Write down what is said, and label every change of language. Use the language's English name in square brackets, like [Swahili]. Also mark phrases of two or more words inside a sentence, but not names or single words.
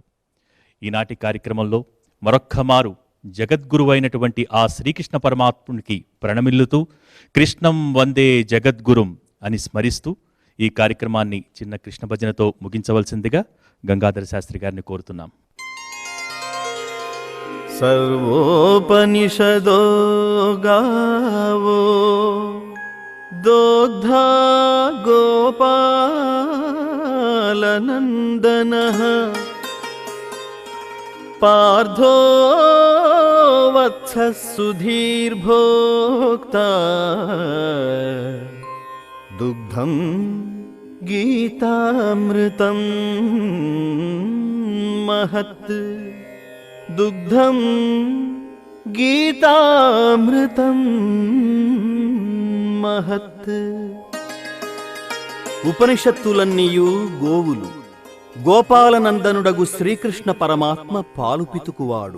[Telugu] ఈనాటి కార్యక్రమంలో మరొక్కమారు జగద్గురువైనటువంటి ఆ శ్రీకృష్ణ పరమాత్మునికి ప్రణమిల్లుతూ [Sanskrit] కృష్ణం వందే జగద్గురుం [Telugu] అని స్మరిస్తూ ఈ కార్యక్రమాన్ని చిన్న కృష్ణ భజనతో ముగించవలసిందిగా గంగాధర శాస్త్రి గారిని కోరుతున్నాం. [Sanskrit] सर्वोपनिषदो गावो दोग्धा गोपालनन्दनः पार्थो वत्सः सुधीर्भोक्ता दुग्धं गीतामृतं महत् దుగ్ధం గీతామృతం మహత్. [Telugu] ఉపనిషత్తులన్నీయు గోవులు, గోపాలనందనుడగు శ్రీకృష్ణ పరమాత్మ పాలు పితుకువాడు.